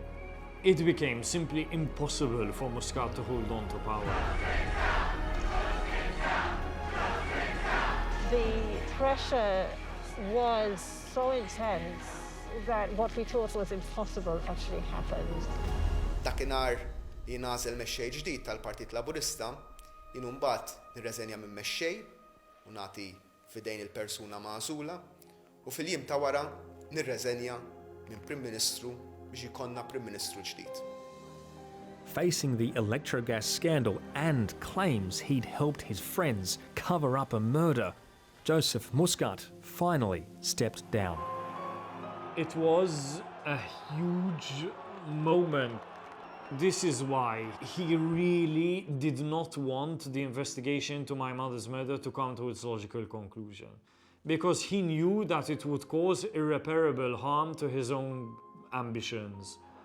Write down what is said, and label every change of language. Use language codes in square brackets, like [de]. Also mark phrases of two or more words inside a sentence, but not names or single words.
[en] It became simply impossible for Muscat to hold on to power. The pressure was so intense that what we thought was impossible actually happened. [mt] Dakinhar jingħażel mexxej ġdid tal-Partit Laburista, jien mbagħad nirreżenja minn mexxej u nagħti f'idejn il-persuna magħżula u fil-jiem ta' wara nirreżenja minn Prim Ministru biex ikollna Prim Ministru ġdid. [en] Facing the electrogas scandal and claims he'd helped his friends cover up a murder, Joseph Muscat finally stepped down. It was a huge moment. This is why he really did not want the investigation into my mother's murder to come to its logical conclusion, because he knew that it would cause irreparable harm to his own ambitions.